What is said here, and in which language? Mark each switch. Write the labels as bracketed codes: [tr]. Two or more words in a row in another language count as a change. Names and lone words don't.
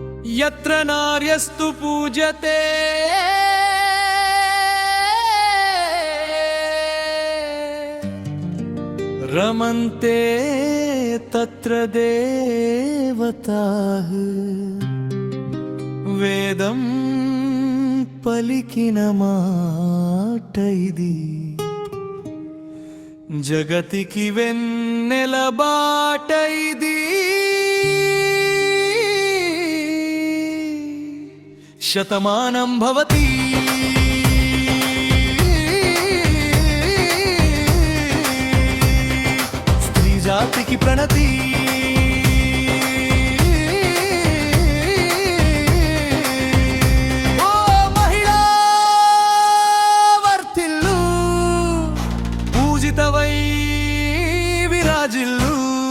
[sa] यत्र नार्यस्तु पूज्यते रमन्ते तत्र देवताः [te] వేదం పలికిన మాట ఇది జగతికి వెన్నెల బాట ఇది [sa] శతమానం భవతి [te] స్త్రీ జాతికి ప్రణతి పూజితవై విరాజిల్లు